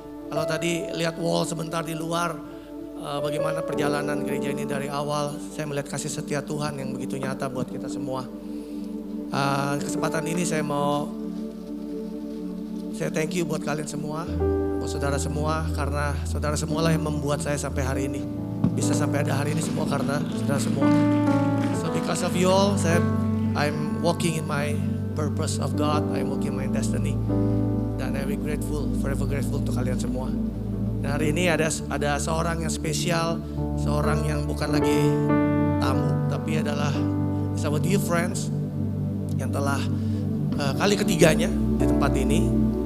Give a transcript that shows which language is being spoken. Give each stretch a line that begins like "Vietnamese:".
Indonesian: Kalau tadi lihat wall sebentar di luar, bagaimana perjalanan gereja ini dari awal, saya melihat kasih setia Tuhan yang begitu nyata buat kita semua. Kesempatan ini saya
English: thank you
Indonesian: buat kalian semua, buat saudara semua, karena saudara semualah yang membuat saya sampai hari ini. Bisa sampai ada hari ini semua karena saudara semua.
English: So because of you all, I'm walking in my purpose of God, I'm walking my destiny.
Indonesian: Dan
English: I'm grateful, forever grateful
Indonesian: untuk kalian semua. Dan hari ini ada seorang yang spesial, seorang yang bukan lagi tamu, tapi adalah sama
English: dear friends
Indonesian: yang telah kali ketiganya di tempat ini.